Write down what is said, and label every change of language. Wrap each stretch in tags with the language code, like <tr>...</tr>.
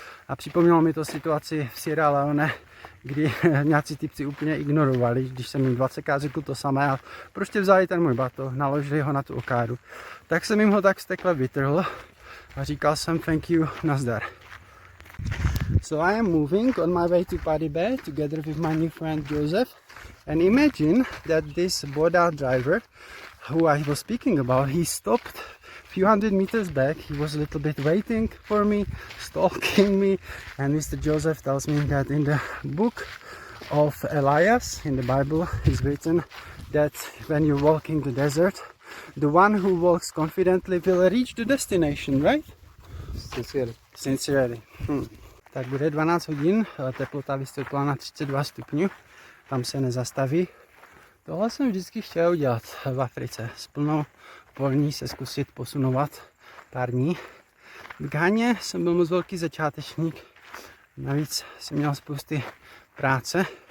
<cs>A připomnělo mi to situaci v Sierra Leone, kdy nějací typci úplně ignorovali, když jsem jim 20krát řekl to samé a prostě vzali ten můj batoh, naložili ho na tu okádu. Tak jsem jim ho tak z tekle vytrhl a říkal jsem</cs> <en>thank you,</en> <cs>nazdar.</cs> <en>So I am moving on my way to Paddy Bay together with my new friend Joseph. And imagine that this Boda driver who I was speaking about, he stopped a few hundred meters back. He was a little bit waiting for me, stalking me. And Mr. Joseph tells me that in the book of Elias, in the Bible, is written that when you're walking the desert, the one who walks confidently will reach the destination, right? Sincerely.</en> <cs>Tak bude 12 hodin, teplota vystoupila na 32 stupňů, tam se nezastaví. Tohle jsem vždycky chtěl udělat v Africe, s plnou polní se zkusit posunovat pár dní. V Ghaně jsem byl moc velký začátečník, navíc jsem měl spousty práce.</cs>